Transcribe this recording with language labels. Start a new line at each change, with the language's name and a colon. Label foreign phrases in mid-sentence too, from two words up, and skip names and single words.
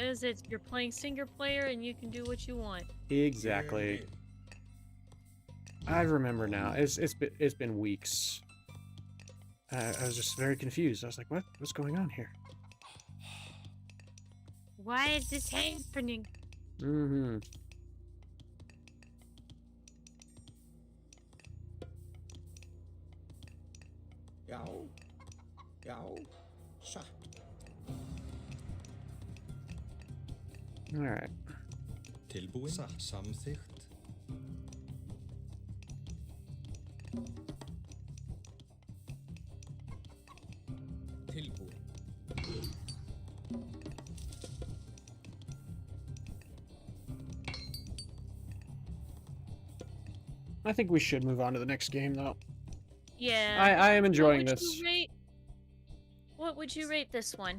English: As it's you're playing single player and you can do what you want. Exactly. I remember now. It's been weeks. I was just very confused. I was like, what's going on here? Why is this happening? Mm-hmm.
Icelandic: Já. Já. Satt.
English: All right.
Icelandic: Tilbúin? Satt. Samþykkt. Tilbúin.
English: I think we should move on to the next game, though. Yeah. I am enjoying What would this. you rate- What would you rate this one?